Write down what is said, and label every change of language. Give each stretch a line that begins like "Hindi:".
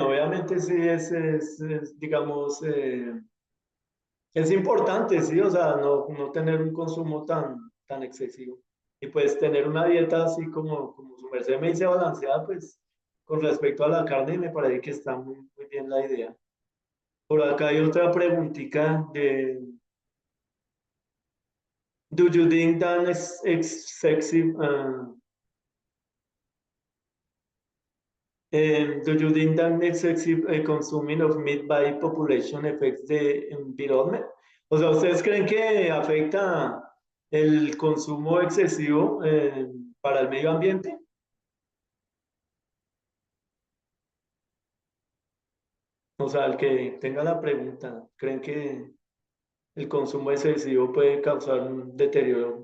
Spanish: Obviamente sí digamos, es importante, sí, o sea, no tener un consumo tan excesivo. Y pues tener una dieta así como su merced me dice balanceada, pues con respecto a la carne me parece que está muy bien la idea. Por acá hay otra preguntita de,
English: do you think that excessive, do you think that excessive consuming of meat by population affects the environment?
Spanish: O sea, ¿ustedes creen que afecta el consumo excesivo para el medio ambiente? O sea, el que tenga la pregunta, ¿creen que el consumo excesivo puede causar un deterioro?